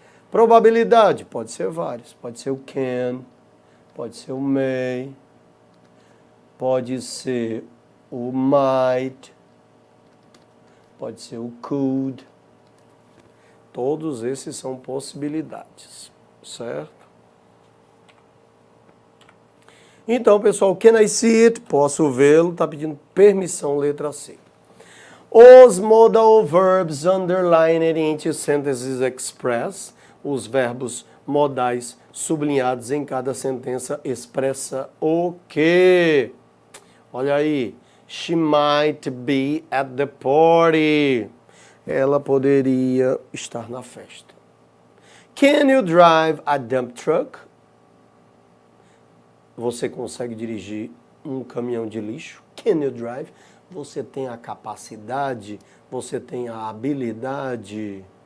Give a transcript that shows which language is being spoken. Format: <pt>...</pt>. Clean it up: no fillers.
<pt>Probabilidade, pode ser vários. Pode ser o can, pode ser o may, pode ser o might, pode ser o could. Todos esses são possibilidades, certo? Então, pessoal,</pt> <en>can I see it?</en> <pt>Posso vê-lo. Está pedindo permissão, letra C.</pt> <en>Os modal verbs underlined into sentences express.</en> <pt>Os verbos modais sublinhados em cada sentença expressa o quê? Olha aí.</pt> <en>She might be at the party.</en> <pt>Ela poderia estar na festa.</pt> <en>Can you drive a dump truck?</en> <pt>Você consegue dirigir um caminhão de lixo?</pt> <en>Can you drive?</en> <pt>Você tem a capacidade? Você tem a habilidade?</pt>